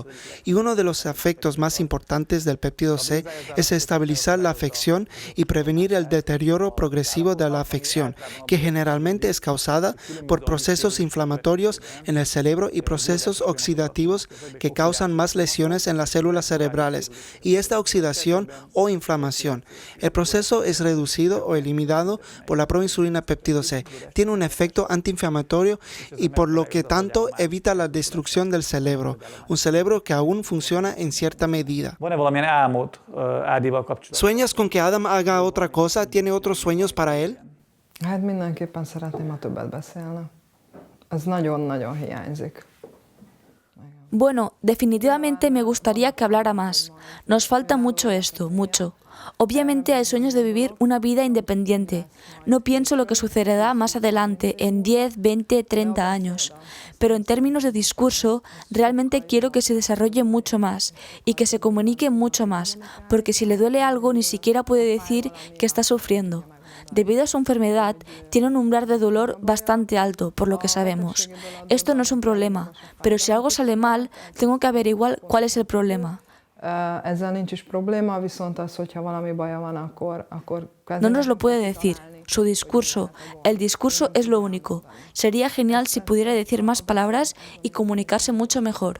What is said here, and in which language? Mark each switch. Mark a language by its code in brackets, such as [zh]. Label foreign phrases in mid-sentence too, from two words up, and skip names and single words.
[es] Y uno de los efectos más importantes del péptido C es estabilizar la afección y prevenir el deterioro progresivo de la afección, que generalmente es causada por procesos inflamatorios en el cerebro y procesos oxidativos que causan más lesiones en las células cerebrales, y esta oxidación o inflamación. El proceso es reducido o eliminado por la proinsulina péptido C. Tiene un efecto antiinflamatorio y por lo que tanto evita la destrucción del cerebro, un cerebro que aún funciona en cierta medida. [hu] Van-e valamilyen álmod Ádival kapcsolatban? [es] ¿Sueñas con que Adam haga otra cosa? ¿Tiene otros sueños para él? [hu] Hát mindenképpen szeretném, ha többet beszélne. Ez nagyon-nagyon hiányzik. [es] Bueno, definitivamente me gustaría que hablara más. Nos falta mucho esto, mucho. Obviamente hay sueños de vivir una vida independiente. No pienso lo que sucederá más adelante, en 10, 20, 30 años. Pero en términos de discurso, realmente quiero que se desarrolle mucho más y que se comunique mucho más, porque si le duele algo ni siquiera puede decir que está sufriendo. Debido a su enfermedad, tiene un umbral de dolor bastante alto, por lo que sabemos. Esto no es un problema, pero si algo sale mal, tengo que averiguar cuál es el problema. [hu] Ezzel nincs is probléma, viszont az, hogyha valami baja van, akkor [es] No nos lo puede decir. Su discurso, el discurso es lo único. Sería genial si pudiera decir más palabras y comunicarse mucho mejor.